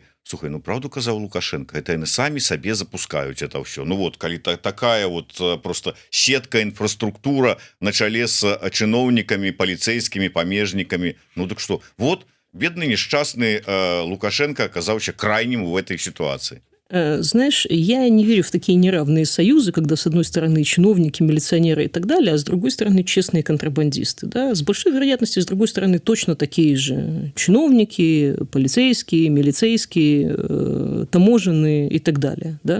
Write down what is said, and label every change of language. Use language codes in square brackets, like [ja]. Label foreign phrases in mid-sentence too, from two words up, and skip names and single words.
[be] Слухай, правду казаў Лукашенко, это яны самі сабе запускаюць это ўсё. Калі такая просто сетка, інфраструктура на чале з чыноўнікамі, паліцэйскімі, памежнікамі, так што, бедны несчастны Лукашенко [ru] оказаўся крайним в этой ситуации. Знаешь, я не верю в такие неравные союзы, когда с одной стороны чиновники, милиционеры и так далее, а с другой стороны честные контрабандисты. Да? С большой вероятностью, с другой стороны, точно такие же чиновники, полицейские, милицейские, таможенные и так далее.